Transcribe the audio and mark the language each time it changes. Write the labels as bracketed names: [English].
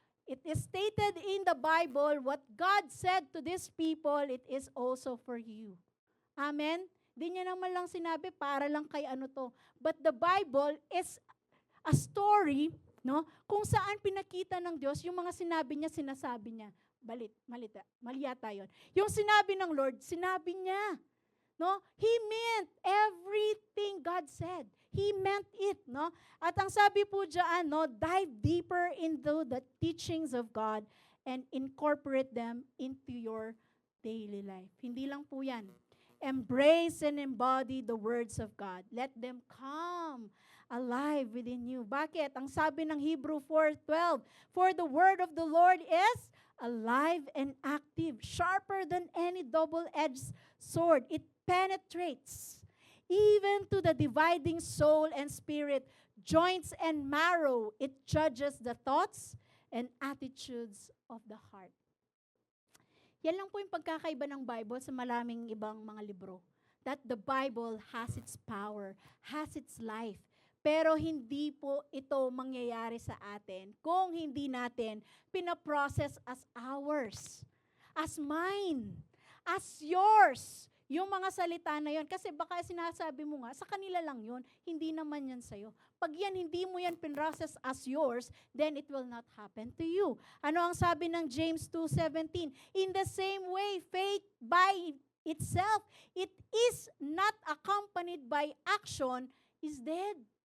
[English] It is stated in the Bible, what God said to these people, it is also for you. Amen? [Filipino] Di niya naman lang sinabi para lang kay ano to. [English] But the Bible is a story, no? [Filipino] Kung saan pinakita ng Diyos yung mga sinabi niya, sinasabi niya. Mali yata yun. Yung sinabi ng Lord, sinabi niya. No? [English] He meant everything God said. He meant it, no? [Filipino] At ang sabi po diyan, no, [English] dive deeper into the teachings of God and incorporate them into your daily life. [Filipino] Hindi lang po 'yan. [English] Embrace and embody the words of God. Let them come alive within you. [Filipino] Bakit? Ang sabi ng Hebrew 4:12, [English] for the word of the Lord is alive and active, sharper than any double-edged sword. It penetrates even to the dividing soul and spirit, joints and marrow. It judges the thoughts and attitudes of the heart. [Filipino] Yan lang po yung pagkakaiba ng Bible sa maraming ibang mga libro. [English] That the Bible has its power, has its life. [Filipino] Pero hindi po ito mangyayari sa atin kung hindi natin pinaprocess [English] as ours, as mine, as yours. [Filipino] Yung mga salita na yon, kasi baka sinasabi mo nga, sa kanila lang yon, hindi naman yan sa'yo. Pag yan, hindi mo yan pinrocess [English] as yours, then it will not happen to you. [Filipino] Ano ang sabi ng James 2:17? [English] In the same way, faith by itself, it is not accompanied by action, is dead.